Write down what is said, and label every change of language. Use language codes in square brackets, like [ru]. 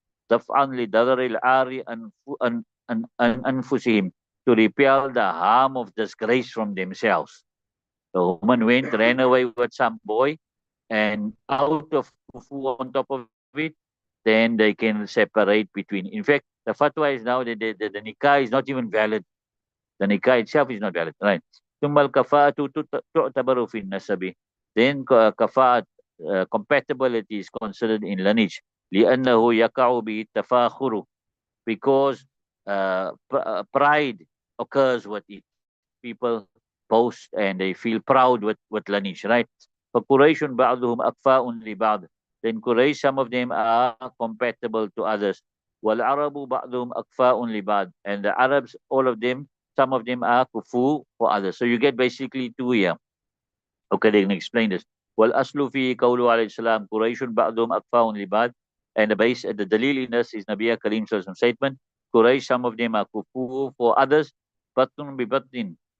[ar] دفعا لضرر العار أنفسهم, [en] to repel the harm of disgrace from themselves. The woman ran away with some boy, and out of kufu on top of it, then they can separate between. In fact, the fatwa is now that the nikah is not even valid. The nikah itself is not valid. Right. [ar] ثم الكفاءة تعتبر في النسب. [en] Then kafa'at, compatibility is considered in lineage. [ar] لأنه يقع به التفاخر, [en] because pride occurs with it. People boast and they feel proud with lineage, right? [ar] فقريش بعضهم أكفاء لبعض. [en] Then Quraysh, some of them are compatible to others. [ar] والعرب بعضهم أكفاء لبعض. [en] And the Arabs, all of them, some of them are kufu for others. So you get basically two here. Okay, they can explain this. [ar] والأصل في قوله عليه السلام قريش بعضهم أكفاء لبعض. [en] And the dalil in this is Nabiya Kareem Sallallahu statement. Quraysh, some of them are kufu for others. [ar] Batun bi batin.